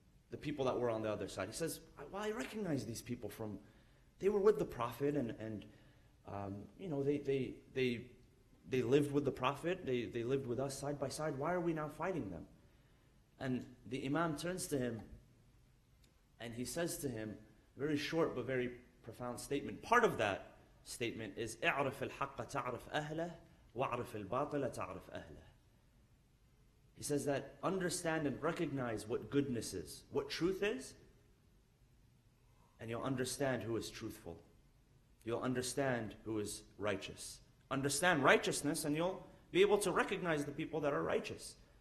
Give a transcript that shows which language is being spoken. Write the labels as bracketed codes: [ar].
[en] The people that were on the other side. He says, well, I recognize these people from, they were with the Prophet and you know, they lived with the Prophet, they lived with us side by side. Why are we now fighting them? And the Imam turns to him and he says to him, very short but very profound statement. Part of that statement is [ar] اعرف الحق تعرف أهله واعرف الباطل تعرف أهله. [en] He says that understand and recognize what goodness is, what truth is, and you'll understand who is truthful. You'll understand who is righteous. Understand righteousness and you'll be able to recognize the people that are righteous.